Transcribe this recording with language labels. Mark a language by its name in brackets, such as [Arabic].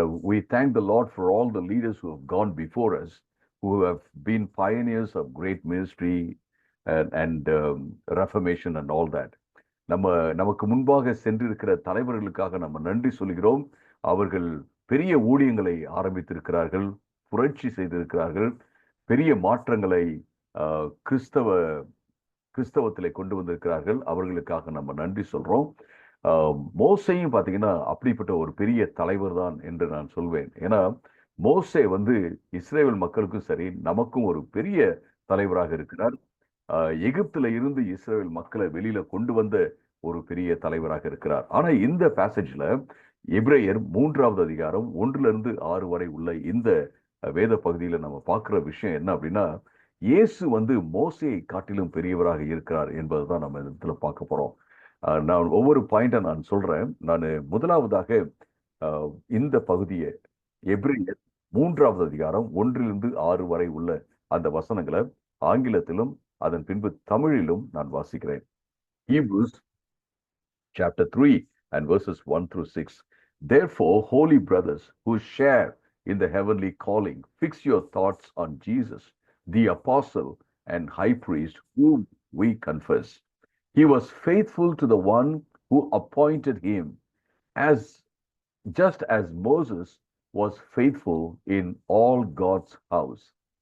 [English] We thank the Lord for all the leaders who have gone before us, who have been pioneers of great ministry and reformation and all that. [Tamil] நமக்கு முன்பாக சென்றிருக்கிற தலைவர்களுக்காக நம்ம நன்றி சொல்கிறோம். அவர்கள் பெரிய ஊழியங்களை ஆரம்பித்திருக்கிறார்கள், புரட்சி செய்திருக்கிறார்கள், பெரிய மாற்றங்களை கிறிஸ்தவத்திலே கொண்டு வந்திருக்கிறார்கள். அவர்களுக்காக நம்ம நன்றி சொல்றோம். மோசையும் பார்த்தீங்கன்னா அப்படிப்பட்ட ஒரு பெரிய தலைவர் தான் என்று நான் சொல்வேன். ஏன்னா மோசே இஸ்ரேல் மக்களுக்கும் சரி நமக்கும் ஒரு பெரிய தலைவராக இருக்கிறார். எகிப்துல இருந்து இஸ்ரேல் மக்களை வெளியில கொண்டு வந்த ஒரு பெரிய தலைவராக இருக்கிறார். ஆனா இந்த பேசேஜ்ல எபிரேயர் 3வது அதிகாரம் 1-6 வரை உள்ள இந்த வேத பகுதியில நம்ம பார்க்கிற விஷயம் என்ன அப்படின்னா, இயேசு மோசேயை காட்டிலும் பெரியவராக இருக்கிறார் என்பதுதான் நம்ம இடத்துல பார்க்க போறோம். நான் ஒவ்வொரு பாயிண்டா நான் சொல்றேன். நான் முதலாவதாக இந்த பகுதியை எபிரேயர் 3வது அதிகாரம் 1-6 வரை உள்ள அந்த வசனங்களை ஆங்கிலத்திலும் அதன் பின்பு தமிழிலும் நான் வாசிக்கிறேன். [English] Hebrews chapter 3 and verses 1 through 6. Therefore, holy brothers who share in the heavenly calling, fix your thoughts on Jesus, the apostle and high priest whom we confess. He was faithful to the one who appointed him, just as Moses was faithful in all God's house.